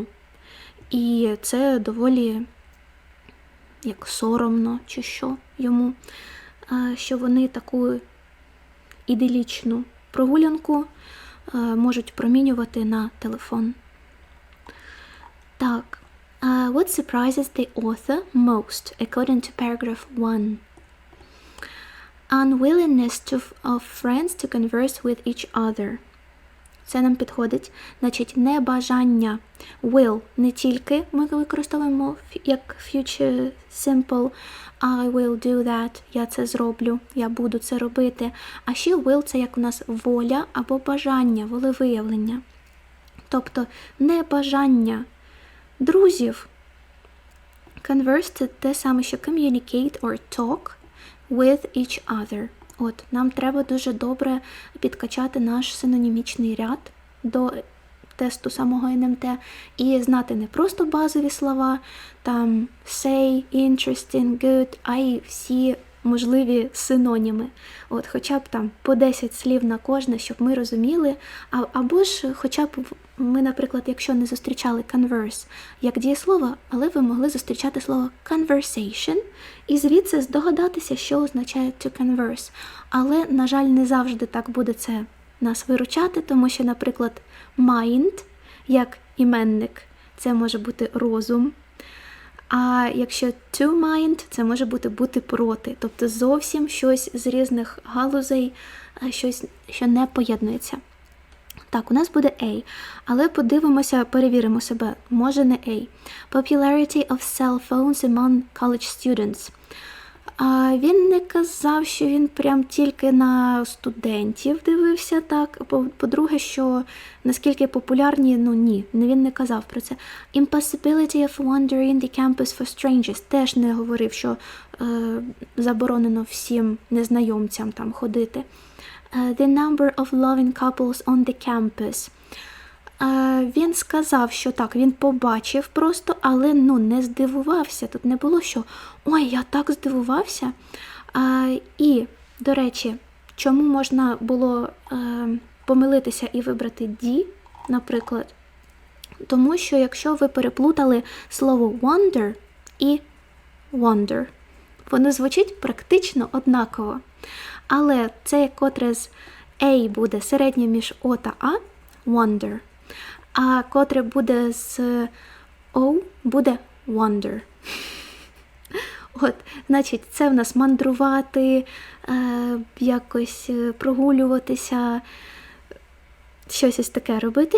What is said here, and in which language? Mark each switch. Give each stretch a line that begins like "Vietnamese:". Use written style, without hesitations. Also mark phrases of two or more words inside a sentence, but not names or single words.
Ukrainian: І це доволі як соромно, чи що йому, що вони таку іделічну прогулянку можуть промінювати на телефон. Так.
English: What surprises the author most, according to paragraph 1? Unwillingness of friends to converse with each other.
Ukrainian: Це нам підходить. Значить, небажання. Will не тільки ми використовуємо як
English: future simple I will do that,
Ukrainian: я це зроблю, я буду це робити. А ще will – це як у нас воля або бажання, волевиявлення. Тобто небажання друзів. Converse – це те саме, що
English: communicate or talk with each other.
Ukrainian: От, нам треба дуже добре підкачати наш синонімічний ряд до тесту самого НМТ і знати не просто базові слова, там
English: say, interesting, good,
Ukrainian: а й всі можливі синоніми. От, хоча б там по 10 слів на кожне, щоб ми розуміли, або ж хоча б ми, наприклад, якщо не зустрічали converse як дієслово, але ви могли зустрічати слово conversation і звідси здогадатися, що означає
English: to converse.
Ukrainian: Але, на жаль, не завжди так буде це нас виручати, тому що, наприклад, mind, як іменник, це може бути розум. А якщо
English: to mind,
Ukrainian: це може бути проти. Тобто зовсім щось з різних галузей, щось, що не поєднується. Так, у нас буде A, але подивимося, перевіримо себе. Може не A.
English: Popularity of cell phones among college students.
Ukrainian: Він не казав, що він прям тільки на студентів дивився, так. По-друге, що наскільки популярні, ні, він не казав про це.
English: Impossibility of wandering the campus for strangers.
Ukrainian: Теж не говорив, що заборонено всім незнайомцям там ходити.
English: The number of loving couples on the campus.
Ukrainian: Він сказав, що так, він побачив просто, але не здивувався. Тут не було, що «Ой, я так здивувався». І, до речі, чому можна було помилитися і вибрати «D», наприклад? Тому що якщо ви переплутали слово «wonder» і «wonder», воно звучить практично однаково. Але це, котре з «a» буде середнє між «o» та «a» – «wonder». А котре буде з «o» буде «wonder». Значить, це в нас мандрувати, якось прогулюватися, щось ось таке робити.